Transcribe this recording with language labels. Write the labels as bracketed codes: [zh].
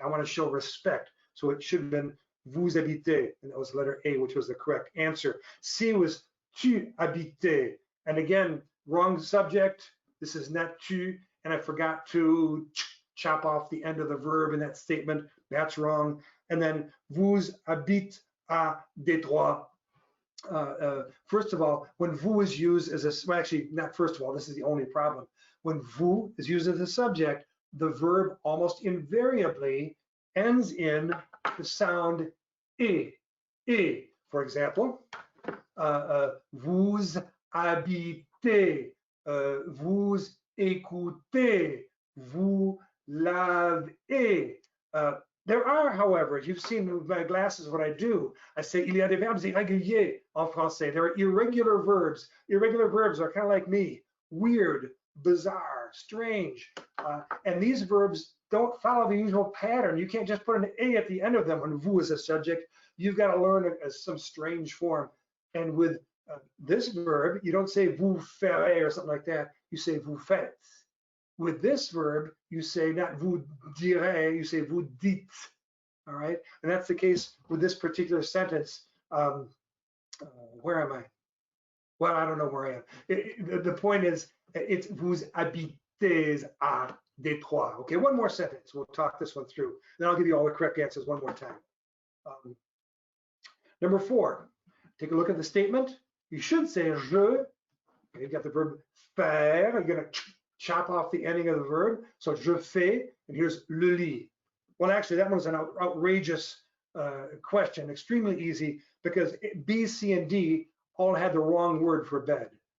[en] I want to show respect. So it should have been [fr] vous habitez, [en] and that was letter A, which was the correct answer. C was [fr] tu habitais, [en] and again, wrong subject. This is not tu, and I forgot to chop off the end of the verb in that statement. That's wrong. And then [fr] vous habitez à Détroit. [en] First of all, when vous is used as a, well, actually, not first of all, this is the only problem. When vous is used as a subject, the verb almost invariably ends in the sound e. For example, [fr] vous habitez, vous écoutez, vous lavez. [en] There are, however, you've seen with my glasses what I do. I say, [fr] il y a des verbes irréguliers en français. [en] There are irregular verbs. Irregular verbs are kind of like me, weird, bizarre, strange. And these verbs don't follow the usual pattern. You can't just put an A at the end of them when vous is a subject. You've got to learn it as some strange form. And with this verb, you don't say [fr] vous ferez [en] or something like that. You say [fr] vous faites. [en] With this verb, you say not [fr] vous direz, [en] you say [fr] vous dites. [en] All right, and that's the case with this particular sentence. Where am I? Well, I don't know where I am. The point is, it's [fr] vous habitez à Détroit. [en] Okay, one more sentence. We'll talk this one through. Then I'll give you all the correct answers one more time. Number 4, take a look at the statement. You should say je. Okay, you've got the verb faire. You're going to chop off the ending of the verb. So [fr] je fais, [en] and here's [fr] le lit. [en] Well, actually, that was an outrageous question, extremely easy, because B, C, and D all had the wrong word for bed.